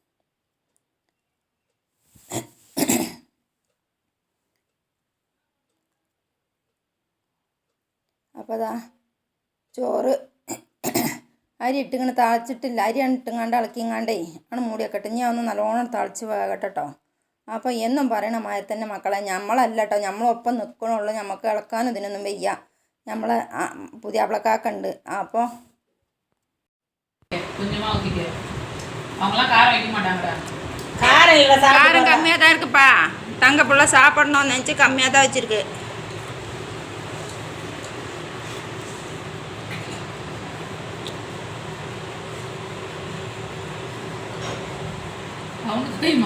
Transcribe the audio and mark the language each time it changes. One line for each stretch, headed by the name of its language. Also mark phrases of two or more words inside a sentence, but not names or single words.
Malayalam: അപ്പോൾ അതാ ചോറ് അരി ഇട്ടിങ്ങനെ തിളച്ചിട്ടില്ല. അരി ഇട്ടിങ്ങാണ്ട് ഇളക്കിങ്ങാണ്ടേ മൂടിയൊക്കെ ഇട്ട് ഞാൻ ഒന്ന് നല്ലോണം തിളച്ച് വേകട്ടെ കേട്ടോ. അപ്പോൾ എന്നും പറയണ മാതിരി തന്നെ മക്കളെ നമ്മളല്ല കേട്ടോ, നമ്മളൊപ്പം നിൽക്കണുള്ളൂ. നമുക്ക് ഇളക്കാനും ഇതിനൊന്നും വയ്യ. നമ്മളെ പുതിയാപ്പിളക്കാക്കുണ്ട്.
Tamil: അപ്പോൾ காரம் கம்மியாக தான் இருக்குப்பா. தங்க புள்ள சாப்பிடணும்னு நினச்சி கம்மியாக தான் வச்சுருக்கு. அவனுக்கு தெரியுமா